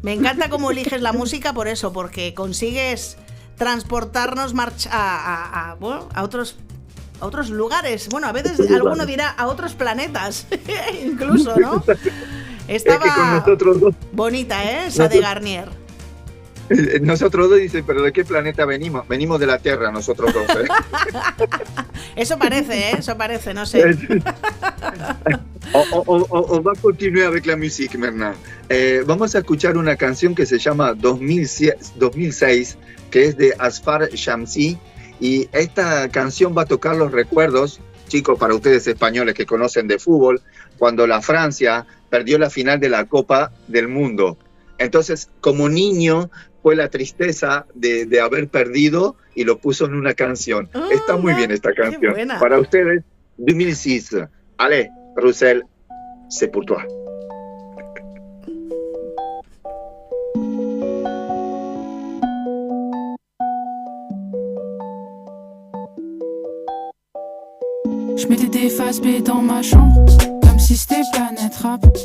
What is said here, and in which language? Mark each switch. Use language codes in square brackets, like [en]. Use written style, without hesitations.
[es] me encanta cómo eliges la música por eso, porque consigues transportarnos a otros lugares. Bueno, a veces alguno dirá a otros planetas, incluso, ¿no? Estaba es que con nosotros dos, bonita, esa de Garnier. Nosotros dos dicen, pero ¿de qué planeta venimos? Venimos de la Tierra, nosotros dos. Eso parece, no sé. [fr] On va continuer avec la musique maintenant. [es] Vamos a escuchar una canción que se llama 2006, que es de Asfar Shamsi, y esta canción va a tocar los recuerdos, chicos, para ustedes españoles que conocen de fútbol, cuando la Francia perdió la final de la Copa del Mundo. Entonces, como niño, fue la tristeza de haber perdido y lo puso en una canción. Está muy bien esta canción. Para ustedes, 2006. [fr] Allez, Roussel, c'est pour toi. Je mettais des faces B dans ma chambre, comme si c'était Planète Rap.